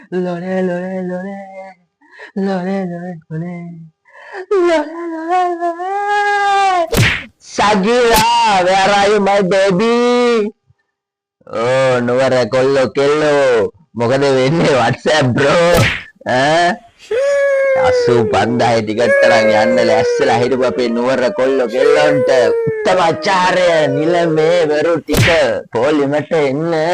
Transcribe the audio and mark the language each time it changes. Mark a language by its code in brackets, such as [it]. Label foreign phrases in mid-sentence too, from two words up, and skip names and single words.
[eu] Lore, lore, lore. Lore, lore, lore. Lore, lore, lore. [en] Shakira, where are you, my baby? [si] Oh, නුවර කොල්ලෝ කෙල්ලෝ. මොකද වෙන්නේ WhatsApp bro? ඈ 85,000 ටිකට් තරම් යන්න ලැස්සලා හිටපු අපේ නුවර කොල්ලෝ කෙල්ලන්ට උත්තමාචාර්ය නිලමේ වරු ටික පොලිමට එන්න.